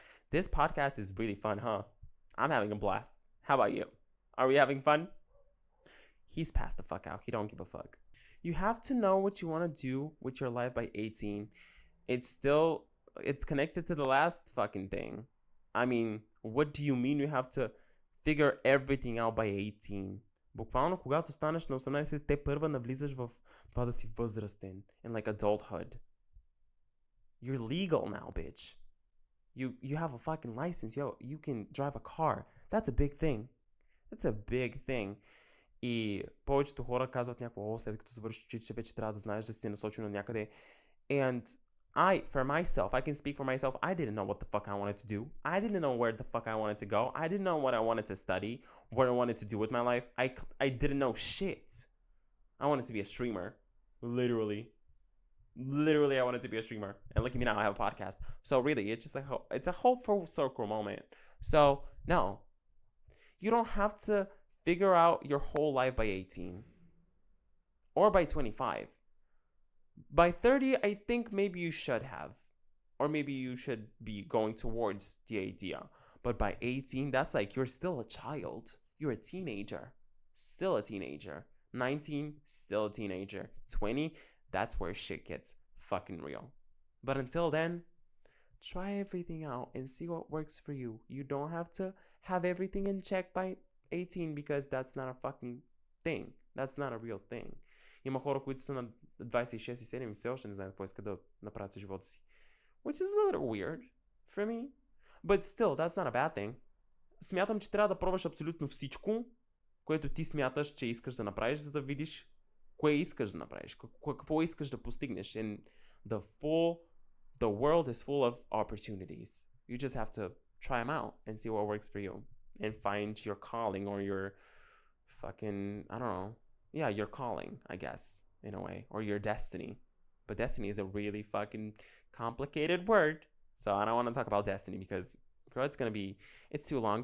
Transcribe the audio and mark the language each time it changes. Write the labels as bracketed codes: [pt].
[en] This podcast is really fun, huh? I'm having a blast. How about you? Are we having fun? He's passed the fuck out. He don't give a fuck. You have to know what you want to do with your life by 18. It's connected to the last fucking thing. I mean, what do you mean you have to figure everything out by 18? [bg] Буквално, когато станеш на 18, те първа навлизаш в това да си възрастен. [en] In like adulthood. You're legal now, bitch. You have a fucking license. You can drive a car. That's a big thing. That's a big thing. [bg] И повечето хора казват някакво, след като завършиш училище, вече трябва да знаеш да си насочил на някъде. [en] And for myself, I can speak for myself. I didn't know what the fuck I wanted to do. I didn't know where the fuck I wanted to go. I didn't know what I wanted to study, what I wanted to do with my life. I didn't know shit. I wanted to be a streamer. Literally, I wanted to be a streamer. And look at me now, I have a podcast. So really, it's just like, it's a whole full circle moment. So no, you don't have to figure out your whole life by 18 or by 25. By 30, I think maybe you should have, or maybe you should be going towards the idea. But by 18, that's like you're still a child. You're a teenager. Still a teenager. 19, still a teenager. 20, that's where shit gets fucking real. But until then, try everything out and see what works for you. You don't have to have everything in check by 18 because that's not a fucking thing. That's not a real thing. [bg] Има хора, които са на 26 и 7 и все още не знаят какво искат да направят с живота си. [en] Which is a little weird for me. But still, that's not a bad thing. [bg] Смятам, че трябва да пробваш абсолютно всичко, което ти смяташ, че искаш да направиш, за да видиш кое искаш да направиш, какво искаш да постигнеш. [en] And the world is full of opportunities. You just have to try them out and see what works for you. And find your calling or your fucking, I don't know. Yeah, your calling, I guess, in a way. Or your destiny. But destiny is a really fucking complicated word. So I don't want to talk about destiny because, girl, it's too long.